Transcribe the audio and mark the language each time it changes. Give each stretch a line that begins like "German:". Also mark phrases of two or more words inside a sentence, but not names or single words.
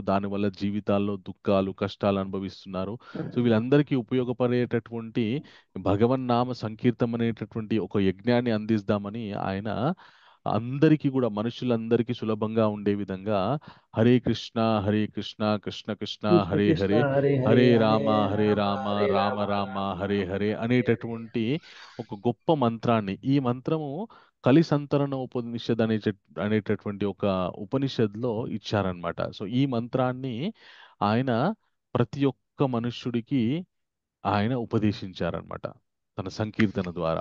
Telugu: దానివల్ల జీవితాల్లో దుఃఖాలు కష్టాలు అనుభవిస్తున్నారు. సో వీళ్ళందరికీ ఉపయోగపడేటటువంటి భగవన్నామ సంకీర్తం అనేటటువంటి ఒక యజ్ఞాన్ని అందిస్తామని ఆయన అందరికీ కూడా మనుషులందరికీ సులభంగా ఉండే విధంగా హరే కృష్ణ కృష్ణ కృష్ణ కృష్ణ హరే కృష్ణ హరే హరే హరే హరే హరే రామ రామ హరే రామ రామ రామ రామ హరే రామ హరే హరే అనేటటువంటి ఒక గొప్ప మంత్రాన్ని, ఈ మంత్రము కలి సంతరణ ఉపనిషద్ అనేటటువంటి ఒక ఉపనిషత్తులో ఇచ్చారనమాట. సో ఈ మంత్రాన్ని ఆయన ప్రతి ఒక్క మనుష్యుడికి ఆయన ఉపదేశించారనమాట తన సంకీర్తన ద్వారా.